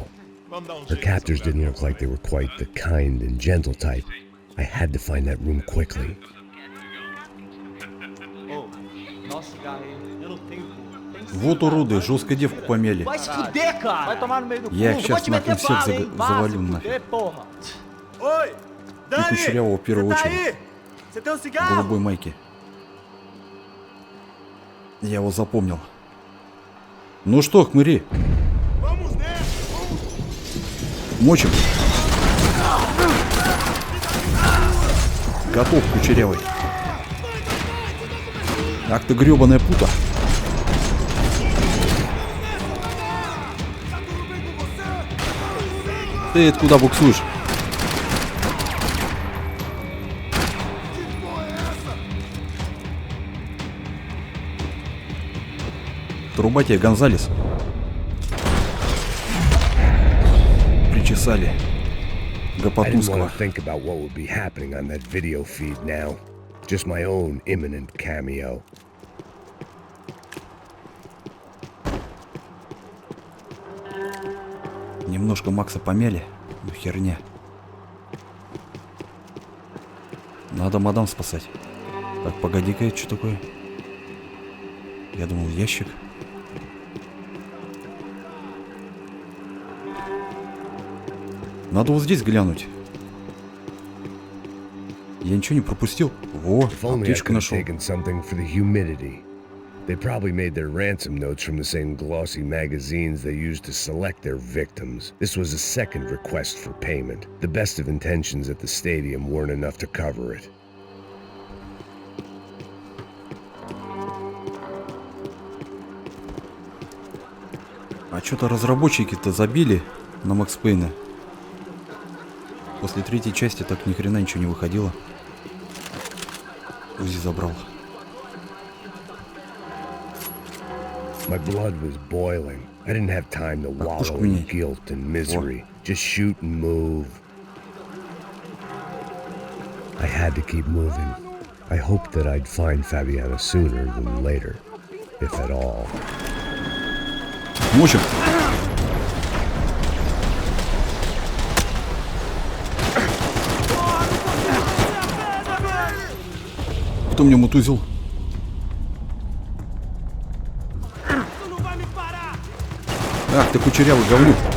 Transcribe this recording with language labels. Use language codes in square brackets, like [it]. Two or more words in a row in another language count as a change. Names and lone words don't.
[en] Her captors didn't look like they were quite the kind and gentle type. I had to find that room quickly. [ru] Вот уроды, жестко девку помяли. [pt] Vai se fuder, cara! Vai tomar no meio do cu. [ru] Я их [pt] Não vou [ru] сейчас [pt] te [ru] нахрен [pt] meter [ru] всех [pt] bala, hein? [ru] завалю [pt] Vai se [ru] нахрен. [pt] fuder, porra. Oi! [ru] И Кучерявого в первую очередь. [pt] Você tem um [ru] В [pt] cigarro? [ru] голубой майке. Я его запомнил. Ну что, хмыри? [pt] Vamos, né? [ru] Мочим. Готов, Кучерявый. Ах ты гребаная пута. Ты это куда буксуешь? Труба тебе, Гонзалес. Причесали. [en] I didn't want [ru] Гопотускова. [en] to think about what would be happening on that video feed now. Just my own imminent cameo. [ru] Немножко Макса помяли. Ну, херня. Надо мадам спасать. Так, погоди-ка, это что такое? Я думал, ящик. Надо вот здесь глянуть. Я ничего не пропустил. Во, [en] If only I [ru] аптечку [en] could have [ru] нашел. [en] taken something for the humidity. They probably made their ransom notes from the same glossy magazines they used to select their victims. This was a second request for payment. The best of intentions at the stadium weren't enough to cover it. [ru] А что-то разработчики-то забили на Макс Пэйна. После третьей части так ни хрена ничего не выходило. Узи забрал. [en] My blood was boiling. I didn't have time to wallow in guilt and misery. Just shoot and move. I had to keep moving. I hoped that I'd find Fabiana sooner than later, if at all. [ru] Мочим. Кто мне мутузил? Ах ты кучерявый говнюк.